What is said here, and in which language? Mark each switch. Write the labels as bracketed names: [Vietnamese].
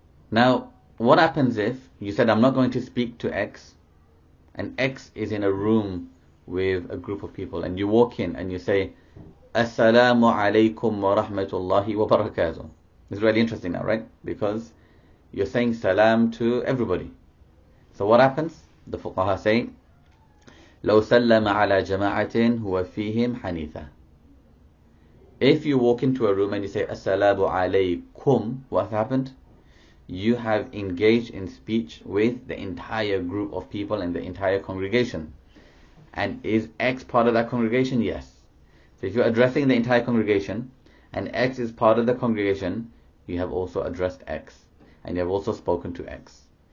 [English] Now, what happens if you said I'm not going to speak to X, and X is in a room with a group of people, and you walk in and you say Assalamu alaikum wa rahmatullahi wa barakatuh. It's really interesting now, right? Because you're saying salam to everybody. So what happens? The fuqaha say [Arabic] لو سلم على جماعة هو فيهم حنيثة. [English] If you walk into a room and you say Assalamu alaikum, what happened? You have engaged in speech with the entire group of people and the entire congregation. And is X part of that congregation? Yes. So if you're addressing the entire congregation and X is part of the congregation, you have also addressed X and you have also spoken to X.